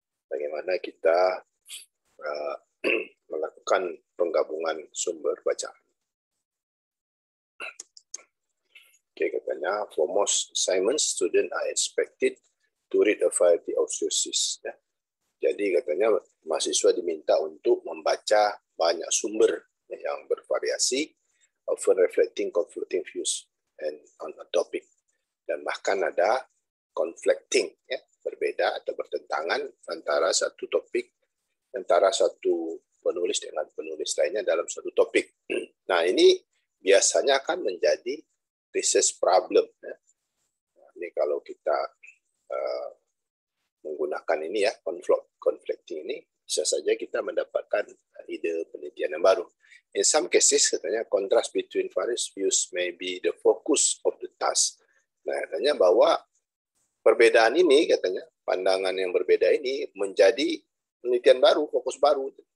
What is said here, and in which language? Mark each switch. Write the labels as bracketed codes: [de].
[id] Bagaimana kita melakukan penggabungan sumber bacaan. Oke, katanya, [en] for most assignments, students are expected to read a variety of sources. [id] Ya. Jadi katanya mahasiswa diminta untuk membaca banyak sumber yang bervariasi, [en] often reflecting conflicting views and on a topic. [id] Dan bahkan ada conflicting, ya, berbeda atau bertentangan antara satu topik, antara satu penulis dengan penulis lainnya dalam satu topik. Nah, ini biasanya akan menjadi research problem. Ya. Ini kalau kita menggunakan ini ya, conflicting ini, bisa saja kita mendapatkan ide penelitian yang baru. [en] In some cases, [id] katanya, [en] contrast between various views may be the focus of the task. [id] Nah, katanya bahwa perbedaan ini, katanya, pandangan yang berbeda ini menjadi penelitian baru, fokus baru.